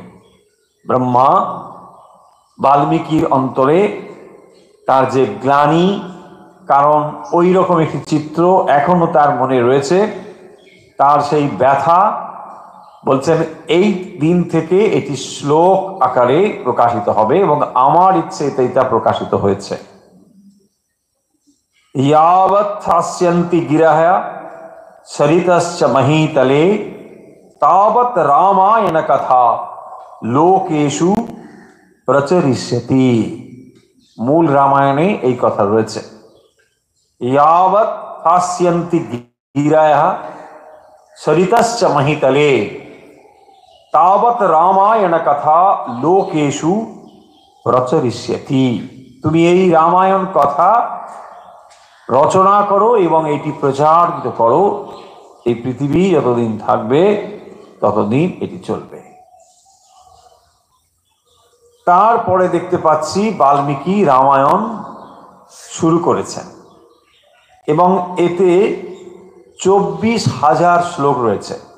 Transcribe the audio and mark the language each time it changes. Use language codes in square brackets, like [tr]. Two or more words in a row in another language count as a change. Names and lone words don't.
[bn] ব্রহ্মা বাল্মীকির অন্তরে তার যে গ্লানি, কারণ ওই রকম একটি চিত্র এখনো তার মনে রয়েছে, তার সেই ব্যথা, বলছেন এই দিন থেকে এটি শ্লোক আকারে প্রকাশিত হবে এবং আমার ইচ্ছেতেই তা প্রকাশিত হয়েছে। [sa] यावत् हास्यन्ति गिरः सरितश्च महीतले तावत् रामायण कथा लोकेषु प्रचरिष्यति। [bn] মূল রামায়ণে এই কথা রয়েছে। [sa] यावत् हास्यन्ति गिरः सरितश्च महीतले तावत् रामायण कथा लोकेषु प्रचरिष्यति। [bn] তুমি এই রামায়ণ কথা রচনা করো এবং এটি প্রচারিত করো। এই পৃথিবী যতদিন থাকবে ততদিন এটি চলবে। তারপরে দেখতে পাচ্ছি বাল্মীকি রামায়ণ শুরু করেছেন এবং এতে 24,000 শ্লোক রয়েছে।